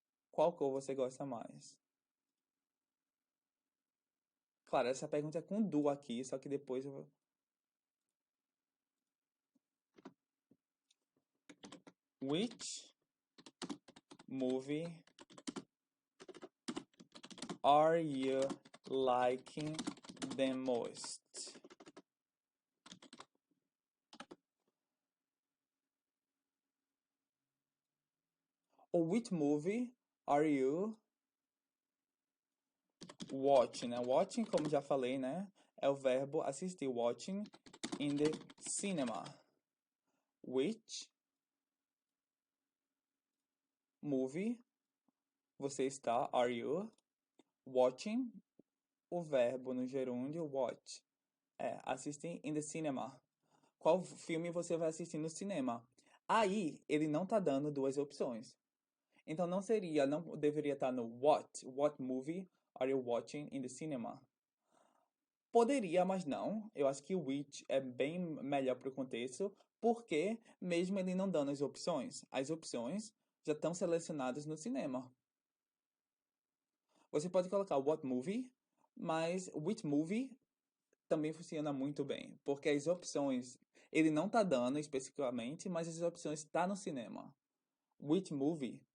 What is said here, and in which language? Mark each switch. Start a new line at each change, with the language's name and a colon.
Portuguese: Qual cor você gosta mais? Claro, essa pergunta é com do aqui, só que depois eu vou...
English: Which movie are you liking the most? Or which movie are you watching, né?
Portuguese: Watching, como já falei, né? É o verbo assistir.
English: Watching in the cinema. Which movie
Portuguese: você está,
English: are you, watching,
Portuguese: o verbo no gerúndio, watch. É, assistir
English: in the cinema.
Portuguese: Qual filme você vai assistir no cinema? Aí, ele não tá dando duas opções. Então, não deveria estar no what.
English: What movie are you watching in the cinema?
Portuguese: Poderia, mas não. Eu acho que o which é bem melhor para o contexto, porque mesmo ele não dando as opções já estão selecionadas no cinema. Você pode colocar what movie, mas which movie também funciona muito bem, porque as opções ele não tá dando especificamente, mas as opções estão no cinema.
English: Which movie?